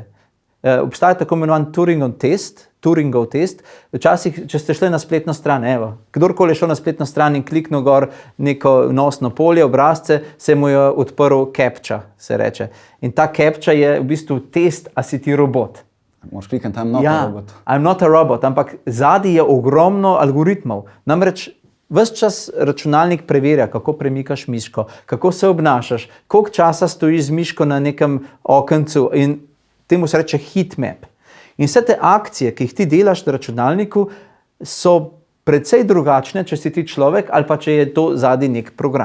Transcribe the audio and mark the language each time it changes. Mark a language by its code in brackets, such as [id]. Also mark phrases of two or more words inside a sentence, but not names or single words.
[sl] Obstaja tako imenovan Turingov test. Včasih, če ste šli na spletno stran, kdorkoli je šel na spletno stran in kliknil gor neko vnosno polje, obrazce, se mu je odprl captcha, se reče. In ta captcha je v bistvu test, a si ti robot. Moš klikati, [en] I'm not a robot. I'm not a robot, [sl] ampak zadaj je ogromno algoritmov. Namreč ves čas računalnik preverja, kako premikaš miško, kako se obnašaš, koliko časa stojiš z miško na nekem okencu in temu se reče heatmap. In vse te akcije, ki jih ti delaš na računalniku, so precej drugačne, če si ti človek ali pa če je to zadaj nek program.